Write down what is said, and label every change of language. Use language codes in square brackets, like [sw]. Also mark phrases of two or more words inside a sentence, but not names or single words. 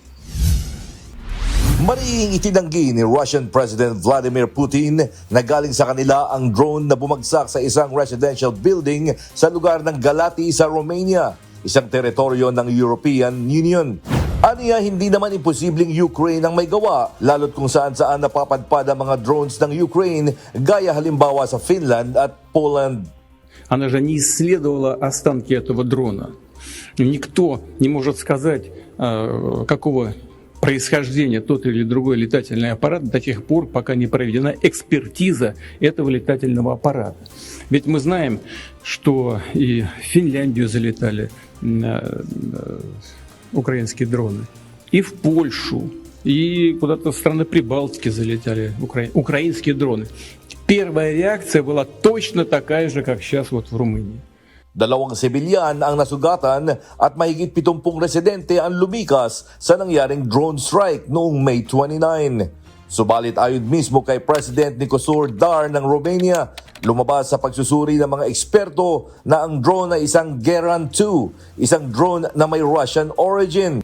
[tl] Mariing itinanggi ni [en] Russian President [tl] Vladimir Putin na galing sa kanila ang drone na bumagsak sa isang [en] residential building [tl] sa lugar ng Galati sa Romania, isang teritoryo ng [en] European Union. [tl] Aniya, hindi naman imposibleng Ukraine ang may gawa, lalo't kung saan-saan napapadpad ang mga drones ng Ukraine, gaya halimbawa sa Finland at Poland. [ru] Она же не исследовала останки этого дрона. Никто не может сказать, какого происхождения тот или другой летательный аппарат до тех пор, пока не проведена экспертиза этого летательного аппарата. Ведь мы знаем, что и в Финляндию залетали украинские дроны, и в Польшу, и куда-то в страны Прибалтики залетали украинские дроны. первая реакция была точно такая же, как сейчас вот в Румынии. [tl] 2 sibilyan ang nasugatan at mahigit 70 residente ang lumikas sa nangyaring [en] drone strike [tl] noong May 29. Subalit ayon mismo kay President Nicosur Dar ng Romania, lumabas sa pagsusuri ng mga eksperto na ang drone ay isang Geran 2, isang drone na may [en] Russian origin.